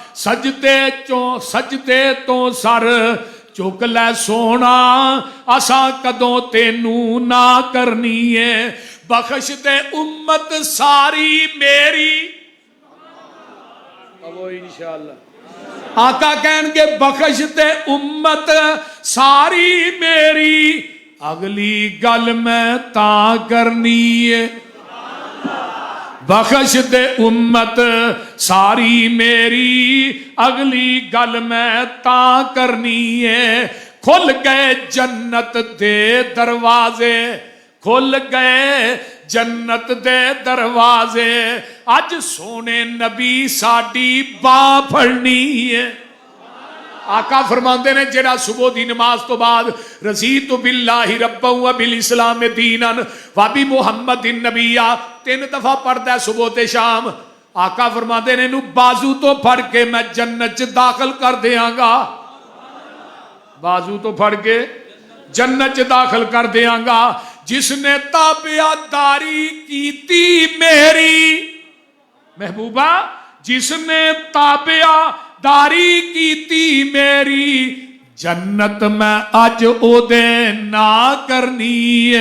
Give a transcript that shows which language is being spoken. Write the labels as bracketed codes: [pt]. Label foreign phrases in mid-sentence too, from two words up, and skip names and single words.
[pa] سجدے تو سر چک لے سونا، اساں کدوں تینوں نہ کرنی ہے، بخش دے امت ساری میری، اب انشاءاللہ آقا کہنگے بخش دے امت ساری میری، اگلی گل میں تاں کرنی ہے. بخش دے امت ساری میری، اگلی گل میں تاں کرنی ہے. کھل گئے جنت دے دروازے، کھل گئے جنت دے دروازے، اج سوہنے نبی ساڈی باں پھڑنی ہے. آقا فرماتے نے جیہڑا صبح دی نماز توں بعد [ar] رضيت بالله ربا وبالإسلام دينا وبمحمد نبيا [pa] 3 دفعہ پڑھدا صبح تے شام. آقا فرماتے نے ایہنوں بازو توں پھڑ کے میں جنت چ داخل کر دیں گا، بازو توں پھڑ کے جنت چ داخل کر دیں گا. جس نے تابعداری کیتی میری، محبوبا جس نے تابعداری کیتی میری، جنت میں اج اوہدے ناں کرنی ہے.